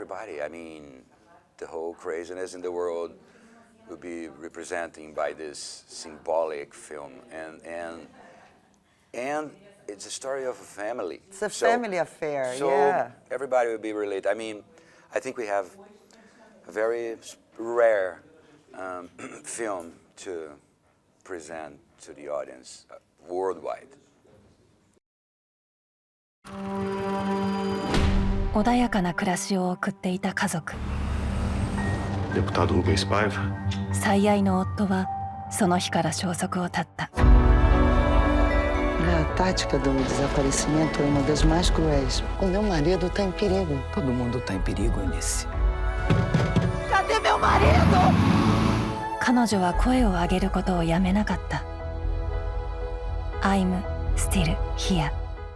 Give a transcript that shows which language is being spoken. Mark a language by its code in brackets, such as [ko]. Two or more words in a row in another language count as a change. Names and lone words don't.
[en] I mean, the whole craziness in the world will be representing by this symbolic film, and it's a story of a family. It's a family affair, so yeah. Everybody will be related. I mean, I think we have a very rare film to present to the audience worldwide. [ja] 穏やかな暮らしを送っていた家族。 [pt] Deputado Rubens Paiva. [ja] 最愛の夫はその日から消息を絶った。 [pt] A tática do desaparecimento é uma das mais cruéis. O meu marido está em perigo. Todo mundo está em perigo, Eunice. Cadê meu marido? [ja] 彼女は声を上げることをやめなかった。 [en] I'm still here.